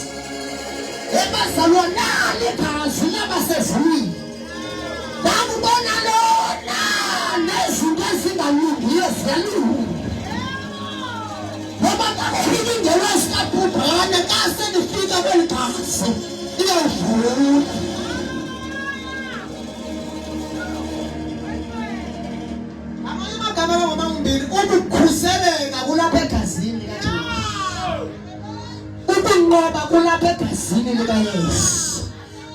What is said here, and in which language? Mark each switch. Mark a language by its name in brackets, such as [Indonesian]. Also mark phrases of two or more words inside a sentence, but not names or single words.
[Xhosa] Ebazalwane nalo igazi labasezulwini. Ndakubona lona nezinto ezingalungiyo ziyalunga. Ngoba kakufika ingelo sikabhubhane xa senifika kweli gazi iyodlula. Amanye amagama angomambili ukukhuseleka kulapha egazini likaJesu. Ukunqoba kulapha egazini likaYesu.